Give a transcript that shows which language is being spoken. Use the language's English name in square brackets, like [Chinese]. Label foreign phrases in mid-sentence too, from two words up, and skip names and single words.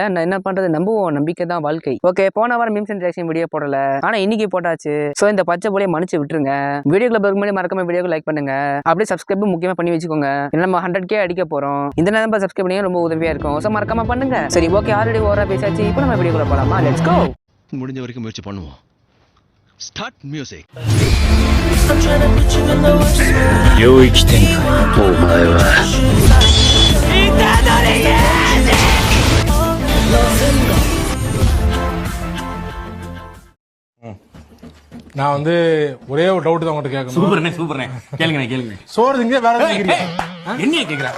[Tamil] நான் என்ன பண்றது, நம்புவோம், நம்பிக்கை தான் வாழ்க்கை. ஓகே, போன வாரம் [English] memes and reaction video [Tamil] போடல, ஆனா இன்னைக்கு போட்டாச்சு. ஸோ இந்த பச்சை போலியை மன்னிச்சு விட்டுருங்க. வீடியோக்குள்ள போக முன்னாடி மறக்காம வீடியோக்கு லைக் பண்ணுங்க, அப்படியே சப்ஸ்கிரைப் முக்கியமா பண்ணி வச்சுக்கோங்க. நம்ம 100K அடிக்க போறோம். இந்த நேரம் சப்ஸ்கிரைப் பண்ணி ரொம்ப உதவியா இருக்கும். ஸோ மறக்காம பண்ணுங்க. சரி, ஓகே, ஆல்ரெடி ஓவரா பேசாச்சு. இப்போ நம்ம வீடியோக்குள்ள போலாமா? [English] let's go. [Tamil] முடிஞ்ச வரைக்கும் முயற்சி பண்ணுவோம். [English] Start music. [Japanese] 領域展開。お前は [Tamil] நான் வந்து ஒரே ஒரு டவுட் தான் உங்கள்கிட்ட கேட்கணும். சூப்பர்ண்ணே கேளுங்க சோறு திங்க வேற கேட்குறீங்க? என்ன கேட்குறேன்?